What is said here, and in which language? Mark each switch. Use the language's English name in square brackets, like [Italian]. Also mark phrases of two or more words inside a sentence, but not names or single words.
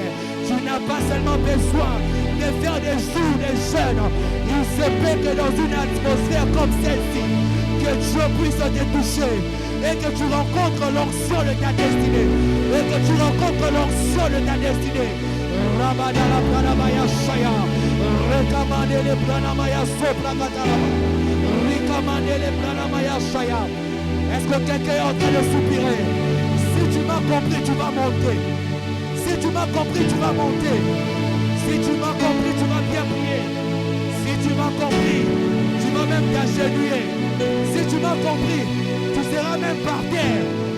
[French] Tu n'as pas seulement besoin de faire des jours de jeûne. Il se peut que dans une atmosphère comme celle-ci, que Dieu puisse te toucher et que tu rencontres l'onction de ta destinée. Et que tu rencontres l'onction de ta destinée. Rabadala Pranamaya Shaya. Rekamande le Pranamaya Sopra Katalama. Rekamande le Pranamaya Shaya. Est-ce que quelqu'un est en train de soupirer? Si tu m'as compris, tu vas monter. Si tu m'as compris, tu vas monter. Si tu m'as compris, tu vas bien prier. Si tu m'as compris, tu vas même t'agenouiller. Si tu m'as compris, tu seras même par terre.